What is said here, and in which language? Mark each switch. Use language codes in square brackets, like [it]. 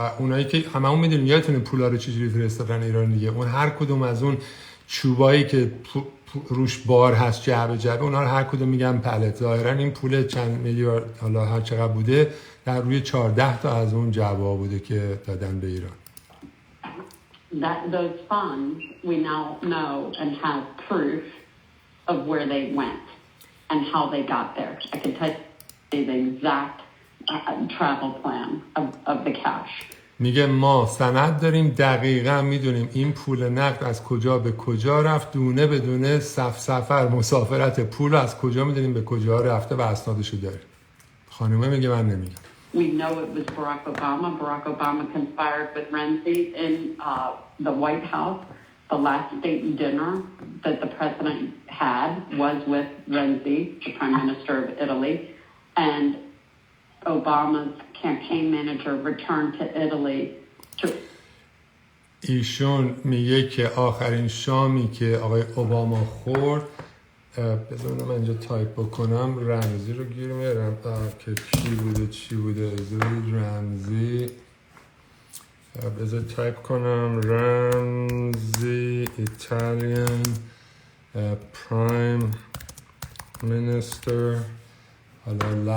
[fa] اونایی که هممون میدونیم یادتونه پولا رو چجوری فرستادن ایران دیگه، اون هر کدوم از اون چوبایی که روش بار هست جعبه اونا رو هر کدوم میگن پلت. ظاهرا این پول چند میلیارد حالا هر چقدر بوده در روی 14 تا از اون جعبه ها بوده که دادن به ایران. [en] Those funds we now know and have proof of where they went and how they got there. I can tell you the exact travel plan of the cash. [fa] میگه ما سند داریم، دقیقا میدونیم این پول نقد از کجا به کجا رفت، دونه به دونه سفر مسافرت پول از کجا میدونیم به کجا رفته و اسنادشو داریم. خانومه میگه من نمیگم. [en] We know it was Barack Obama. Barack Obama conspired with Renzi in the White House. The last state dinner that the president had was with Renzi, the prime minister of Italy, and Obama's campaign manager returned to Italy to... [fa] ایشون میگه که آخرین شامی که آقای اوباما خورد، بذار من اینجا تایپ بکنم رمزی رو گیر میارم که چی بوده رمزی، بذار تایپ کنم رمزی [en] Italian prime minister, [fa] حالا